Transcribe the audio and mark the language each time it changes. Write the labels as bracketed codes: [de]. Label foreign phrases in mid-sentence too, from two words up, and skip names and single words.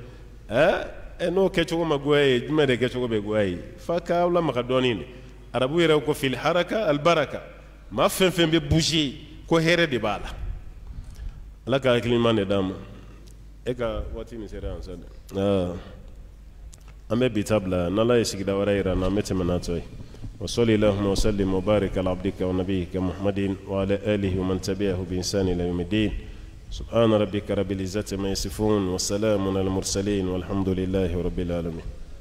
[bm] yen n'o kɛcogo ma goya ye jumɛn de kɛcogo bɛ goya ye f'a k'aw lamaga dɔɔnin de arabu yɛrɛ ko [ar] في الحركة البركة [bm] maa fɛn fɛn bɛ bouger ko hɛrɛ de b'a la ala ka hakiliman de d'an ma e ka waati nin sera yan sa dɛ an bɛ bi ta bila n'ala ye sigida wɛrɛ yira n na an bɛ tɛmɛ n'a tɔ ye [ar] وصل اللهم وسلم وبارك على عبدك ونبيك محمد وعلى آله ومن تبعه بإحسان إلى يوم الدين. سبحان ربك رب العزة ما يصفون وسلام على المرسلين والحمد لله رب العالمين.